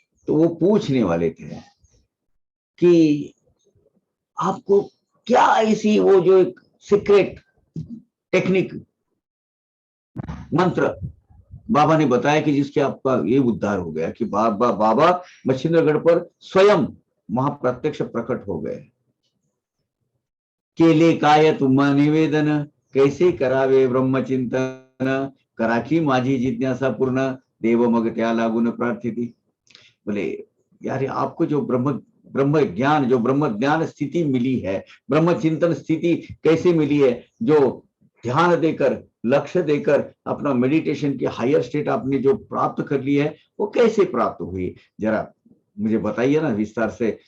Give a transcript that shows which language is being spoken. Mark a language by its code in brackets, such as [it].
[hi] तो वो पूछने वाले थे कि आपको क्या ऐसी वो जो एक सीक्रेट टेक्निक, मंत्र बाबा ने बताया कि जिसके आपका ये उद्धार हो गया, कि बाबा मच्छिंद्रगढ़ पर स्वयं वहां प्रत्यक्ष प्रकट हो गए। [mr] केले काय तुम्हा निवेदन, कैसे करावे ब्रह्मचिंतन, कराखी माझी जिज्ञासा पूर्ण, देव मग त्या लागून प्रार्थिती। [hi] बोले यार, आपको जो ब्रह्म ब्रह्म ज्ञान, जो ब्रह्म ज्ञान स्थिति मिली है, ब्रह्म चिंतन स्थिति कैसे मिली है, जो ध्यान देकर, लक्ष्य देकर अपना मेडिटेशन की हायर स्टेट आपने जो प्राप्त कर ली है, वो कैसे प्राप्त हुई, जरा मुझे बताइए ना विस्तार से।